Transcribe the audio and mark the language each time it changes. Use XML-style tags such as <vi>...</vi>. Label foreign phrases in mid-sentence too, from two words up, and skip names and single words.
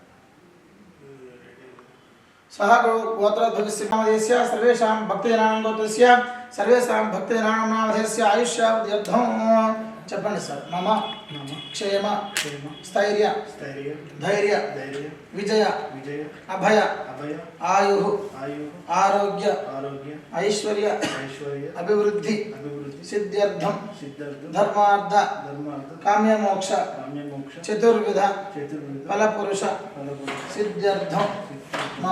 <sa>सह गोत्रोद्भवस्य नामधेयस्य सर्वेषां भक्तजनानां गोत्रस्य सर्वेषां भक्तजनानां नामधेयस्य आयुष्यावध्यर्थं</sa> <te>చెప్పండి సార్</te> <sa>మమ క్షేమ స్థైర్య ధైర్య విజయ అభయ ఆయు ఆరోగ్య ఐశ్వర్య అభివృద్ధి సిద్ధ్యర్థం ధర్మార్థ కామ్యమోక్ష చతుర్విధ ఫలపురుష సిద్ధ్యర్థం మమ</sa>